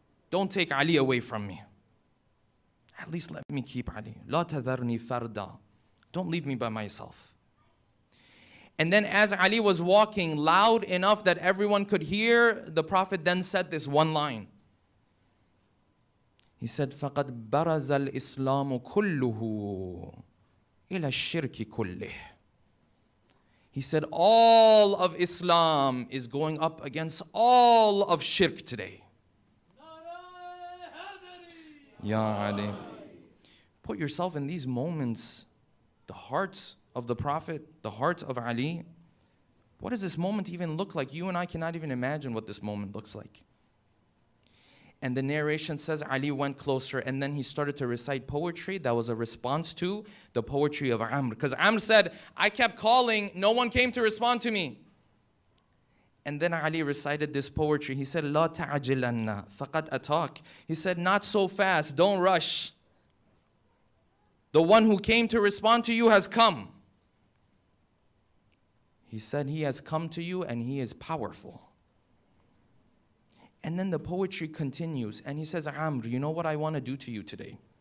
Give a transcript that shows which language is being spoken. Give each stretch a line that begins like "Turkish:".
English: Don't take Ali away from me. At least let me keep Ali.
Arabic: لا تذرني فردا.
English: Don't leave me by myself. And then as Ali was walking loud enough that everyone could hear, the Prophet then said this one line. He said,
Arabic: فَقَدْ بَرَزَ الْإِسْلَامُ كُلُّهُ إِلَى الشِّرْكِ كُلِّهِ.
English: He said, all of Islam is going up against all of shirk today. Ya Ali. Put yourself in these moments, the heart of the Prophet, the heart of Ali. What does this moment even look like? You and I cannot even imagine what this moment looks like. And the narration says Ali went closer and then he started to recite poetry that was a response to the poetry of Amr. Because Amr said, I kept calling, no one came to respond to me. And then Ali recited this poetry. He said,
Arabic: لا تعجلن فقد أتاك.
English: He said, not so fast, don't rush. The one who came to respond to you has come. He said, he has come to you and he is powerful. And then the poetry continues and he says, Amr, you know what I want to do to you today?